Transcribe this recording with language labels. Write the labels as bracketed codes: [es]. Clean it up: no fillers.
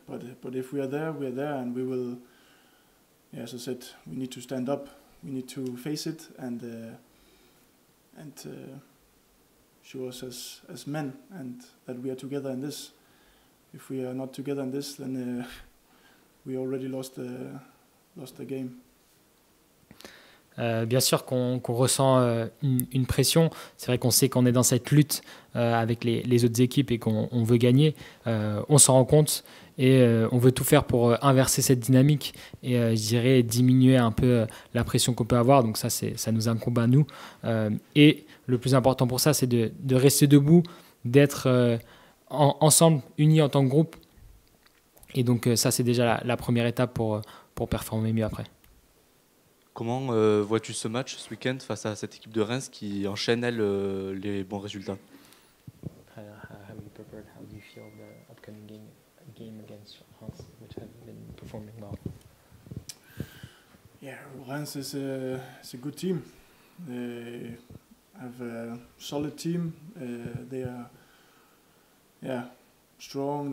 [en] But if we are there, and we will. As I said, we need to stand up. We need to face it and show us as men, and that we are together in this. If we are not together in this, then we already lost the game. [fr] Bien sûr qu'on ressent une pression. C'est vrai qu'on sait qu'on est dans cette lutte avec les autres équipes et qu'on veut gagner. On s'en rend compte et on veut tout faire pour inverser cette dynamique et je dirais diminuer un peu la pression qu'on peut avoir. Donc ça nous incombe à nous. Et le plus important pour ça, c'est de rester debout, d'être ensemble, unis en tant que groupe. Et donc ça, c'est déjà la première étape pour performer mieux après. Comment vois-tu ce match ce week-end face à cette équipe de Reims qui enchaîne, elle, les bons résultats? [en] How you prepared? How do you feel the upcoming game against Reims, which have been performing well? Yeah, Reims is a good team. They have a solid team. They are strong.